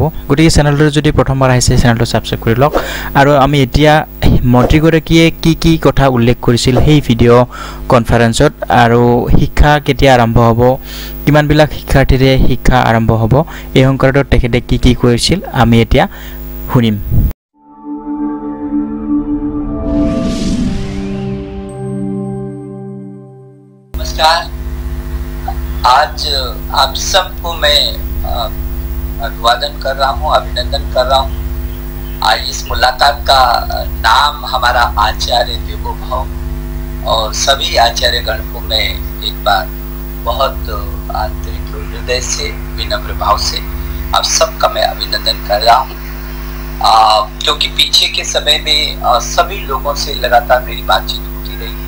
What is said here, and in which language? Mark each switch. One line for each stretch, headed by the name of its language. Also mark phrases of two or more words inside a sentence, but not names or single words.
Assamese: গতিকে চেনেলটো যদি প্ৰথমবাৰ আহিছে চেনেলটো ছাবস্ক্ৰাইব কৰি লওক। আৰু আমি এতিয়া মন্ত্ৰীগৰাকীয়ে কি কথা উল্লেখ কৰিছিল সেই ভিডিঅ' কনফাৰেন্সত আৰু শিক্ষা কেতিয়া আৰম্ভ হ'ব, কিমানবিলাক শিক্ষাৰ্থীৰে শিক্ষা আৰম্ভ হ'ব, এই সংক্ৰান্তত তেখেতে কি কৈছিল আমি এতিয়া শুনিম।
Hindi: नमस्कार। आज आप सबको मैं अभिवादन कर रहा हूँ, अभिनंदन कर रहा हूँ। आज इस मुलाकात का नाम हमारा आचार्य देवोभव और सभी आचार्य गण को मैं एक बार बहुत आंतरिक हृदय से विनम्र भाव से आप सबका मैं अभिनंदन कर रहा हूँ, क्योंकि पीछे के समय में सभी लोगों से लगातार मेरी बातचीत होती रही है।